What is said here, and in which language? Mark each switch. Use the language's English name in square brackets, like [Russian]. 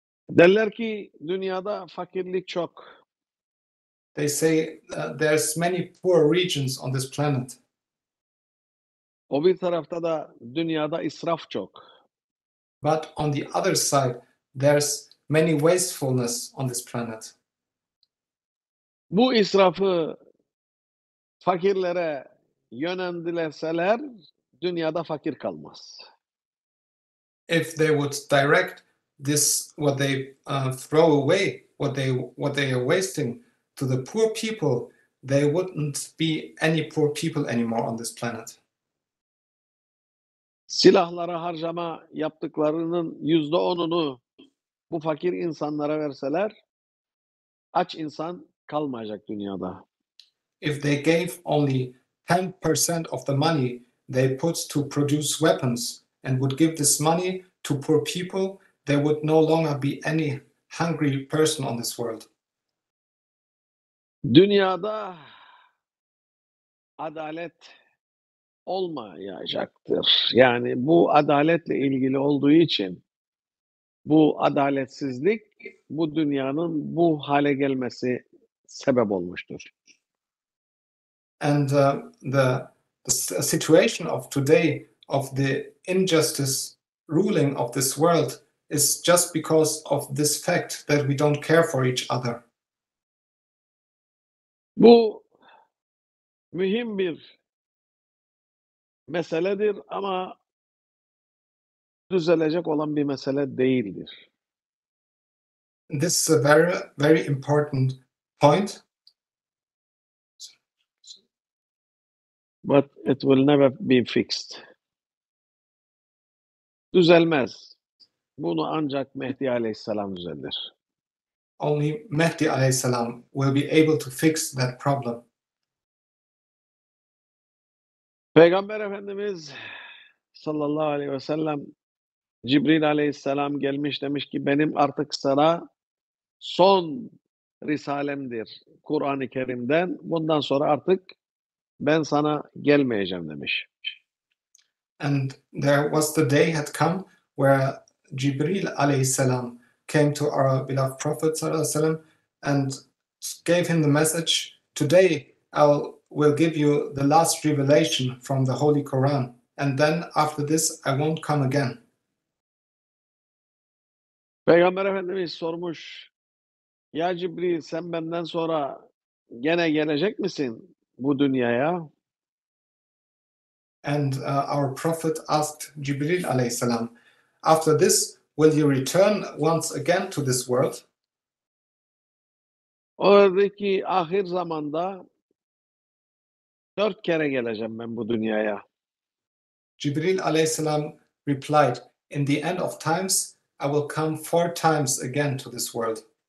[Turkish] Derler ki dünyada fakirlik çok. [English] They say there's many poor regions on this planet. [Turkish] O bir tarafta da dünyada israf çok. [English] But on the other side, there's many wastefulness on this planet. [Turkish] Bu israfı fakirlere yönlendilerseler dünyada fakir kalmaz. [English] If they would direct this, what they throw away, what they are wasting to the poor people, there wouldn't be any poor people anymore on this planet. [Turkish] Silahlara harcama yaptıklarının %10'unu bu fakir insanlara verseler aç insan kalmayacak dünyada. [English] If they gave only 10% of the money they put to produce weapons and would give this money to poor people, there would no longer be any hungry person on this world. [Turkish] Dünyada adalet olmayacaktır. Yani bu adaletle ilgili olduğu için bu adaletsizlik bu dünyanın bu hale gelmesi sebep olmuştur. [English] And the situation of today, of the injustice ruling of this world, is just because of this fact that we don't care for each other. [Turkish] Bu mühim bir meseledir ama düzelecek olan bir mesele değildir. [English] This is a very, very important point. But it will never be fixed. [Turkish] Düzelmez. Bunu ancak Mehdi Aleyhisselam düzeltir. [English] only Mehdi alayhi salam will be able to fix that problem. [Turkish] Peygamber Efendimiz sallallahu aleyhi ve sellem Cibril aleyhisselam gelmiş demiş ki benim artık sana son risalemdir Kur'an-ı Kerim'den. Bundan sonra artık ben sana gelmeyeceğim demiş. [English] And there was the day had come where Jibril alayhi salam came to our beloved Prophet sallallahu alaihi wasallam and gave him the message, today I will give you the last revelation from the Holy Quran, and then after this I won't come again. [Turkish] Peygamber Efendimiz sormuş, ya Cibril sen benden sonra gene gelecek misin bu dünyaya? [English] And our Prophet asked Jibril alayhi salam, after this will you return once again to this world? [Turkish] Oradaki ahir zamanda 4 kere geleceğim ben bu dünyaya. [English] Jibril alayhi salam replied, in the end of times I will come 4 times again to this world.